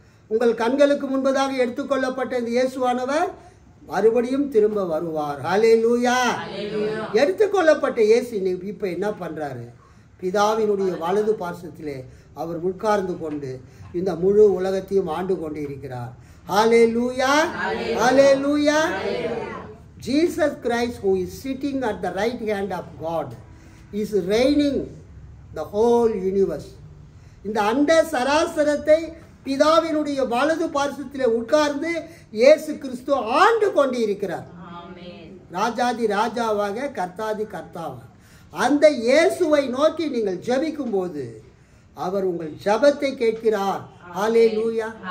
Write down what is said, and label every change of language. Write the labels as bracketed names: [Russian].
[Tamil] உங்கள் கண்களுக்கு முன்பதாக எடுத்துக்கொள்ளப்பட்ட இந்த இயேசுவானவர் மறுபடியும் திரும்ப வருவார். ஹல்லேலூயா. எடுத்துக்கொள்ளப்பட்ட இயேசு இப்ப என்ன பண்றாரு? பிதாவினுடைய வலது பார்சத்திலே அவர் உட்கார்ந்து கொண்டு இந்த முழு உலகத்தையும் ஆண்டு கொண்டு இருக்கிறார். ஹல்லேலூயா, ஹல்லேலூயா. [English] Jesus Christ, who is sitting at the right hand of God, is reigning the whole universe. [Tamil] இந்த அண்ட சராசரத்தை பிதாவினுடைய வலது பார்சத்திலே உட்கார்ந்து இயேசு கிறிஸ்து ஆண்டு கொண்டு இருக்கிறார். ராஜாதி ராஜாவாக, கர்த்தாதி கர்த்தாவாக. அந்த இயேசுவை நோக்கி நீங்கள் ஜெபிக்கும் போது அவர் உங்கள் ஜெபத்தை கேட்கிறார். ஹல்லேலூயா.